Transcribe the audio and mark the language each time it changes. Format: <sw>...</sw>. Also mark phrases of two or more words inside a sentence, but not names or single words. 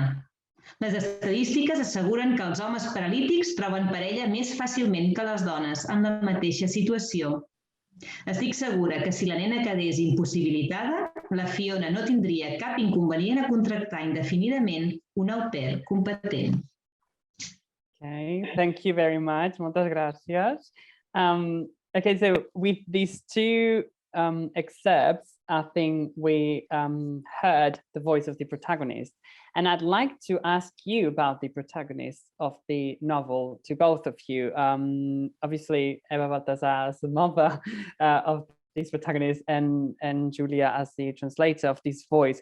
<ca>Les estadístiques asseguren que els homes paralítics troben parella més fàcilment que les dones en la mateixa situació. Estic segura que si la nena quedés impossibilitada, la Fiona no tindria cap inconvenient a contractar indefinidament un au pair competent.</ca> <en>Okay, thank you very much.</en> <ca>Moltes gràcies.</ca> <en>Okay, so with these 2 excerpts, I think we heard the voice of the protagonist. And I'd like to ask you about the protagonist of the novel, to both of you. Obviously, Eva Baltasar as the mother of this protagonist and Julia as the translator of this voice.</en>